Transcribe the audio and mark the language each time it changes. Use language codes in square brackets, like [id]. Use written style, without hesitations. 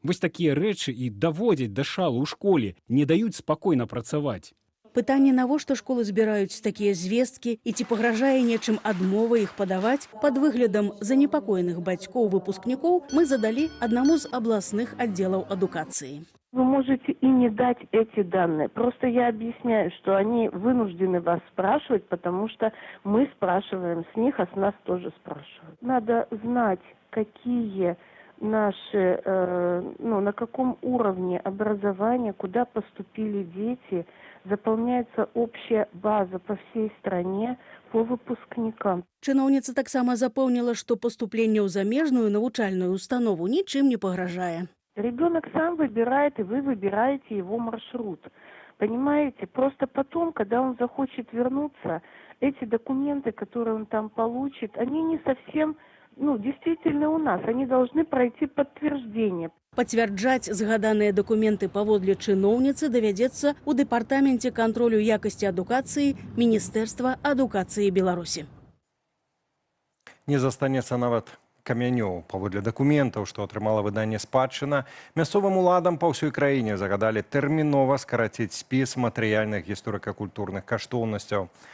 [be] Вось такія рэчы і даводзяць да шалу ў школе, не даюць спакойна працаваць. Пытанне, навошта школы збіраюць такія звесткі і ці пагражае нечым адмова іх падаваць, пад выглядам занепакоеных бацькоў выпускнікоў мы задалі аднаму з абласных аддзелаў адукацыі. [ru] Вы можете и не дать эти данные. Просто я объясняю, что они вынуждены вас спрашивать, потому что мы спрашиваем с них, а с нас тоже спрашивают. Надо знать, какие наши, на каком уровне образования, куда поступили дети. Заполняется общая база по всей стране по выпускникам. [be] Чыноўніца таксама запэўніла, што паступленне ў замежную навучальную установу нічым не пагражае. [ru] Ребенок сам выбирает, и вы выбираете его маршрут. Понимаете? Просто потом, когда он захочет вернуться, эти документы, которые он там получит, они не совсем, действительно у нас. Они должны пройти подтверждение. [be] Пацвярджаць згаданыя дакументы паводле чыноўніцы давядзецца ў дэпартаменце кантролю якасці адукацыі Міністэрства адукацыі Беларусі. Не застанецца нават камянёў. Паводле дакументаў, што атрымала выданне «Спадчына», мясцовым уладам па ўсёй краіне загадалі тэрмінова скараціць спіс матэрыяльных гісторыка-культурных каштоўнасцяў.